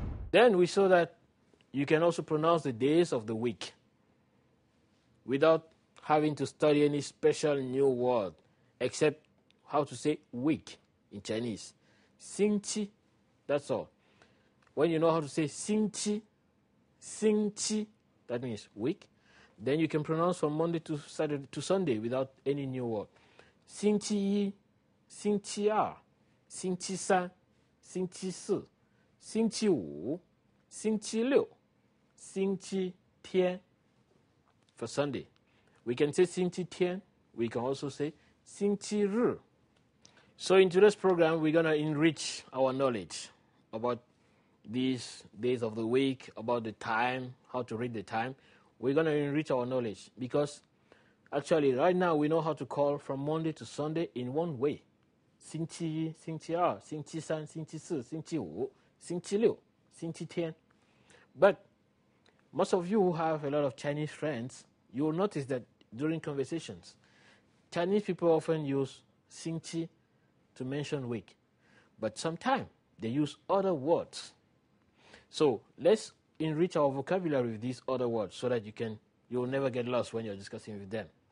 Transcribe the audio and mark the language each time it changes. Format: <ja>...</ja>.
<en>Then we saw that you can also pronounce the days of the week without having to study any special new word, except how to say week in Chinese. 星期, that's all. When you know how to say 星期, 星期, that means week, then you can pronounce from Monday to Saturday to Sunday without any new word.</en> <zh>星期一, 星期二, 星期三, 星期四, 星期五, 星期六, 星期天.</zh> <en>For Sunday, we can say 星期天. We can also say 星期日. So in today's program, we're going to enrich our knowledge about these days of the week, about the time, how to read the time. We're going to enrich our knowledge because actually right now we know how to call from Monday to Sunday in one way.</en> <zh>星期一, 星期二, 星期三, 星期四, 星期五, 星期六, 星期天.</zh> <en>But most of you who have a lot of Chinese friends, you will notice that during conversations, Chinese people often use 星期 to mention week, but sometimes they use other words. So let's enrich our vocabulary with these other words so that you will never get lost when you're discussing with them.</en>